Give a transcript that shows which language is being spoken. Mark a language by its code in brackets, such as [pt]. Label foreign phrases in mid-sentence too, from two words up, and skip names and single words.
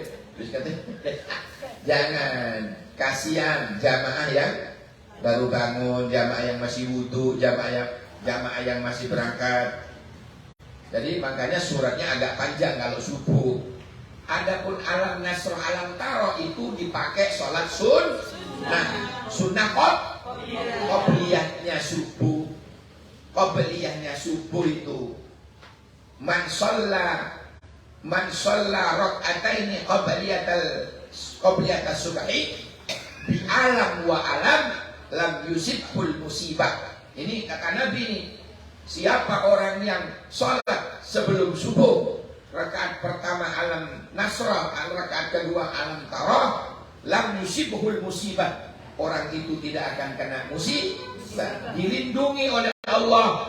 [id] Terus kata jangan, kasihan jamaah yang baru bangun, jamaah yang masih wudu, jamaah yang masih berangkat. Jadi makanya suratnya agak panjang kalau subuh. Adapun alam nasr alam taro itu dipakai sholat sunnah qobliyahnya subuh. Qobliyahnya subuh itu [ar] من صلى ركعتين قبلية الصبح بألم وألم لم يصبه المصيبة. [id] Ini kata Nabi ini, siapa orang yang sholat sebelum subuh, rakaat pertama alam nasrah, rakaat kedua alam tarah, [ar] لم يصبه المصيبة, [id] orang itu tidak akan kena musibah, dilindungi oleh Allah.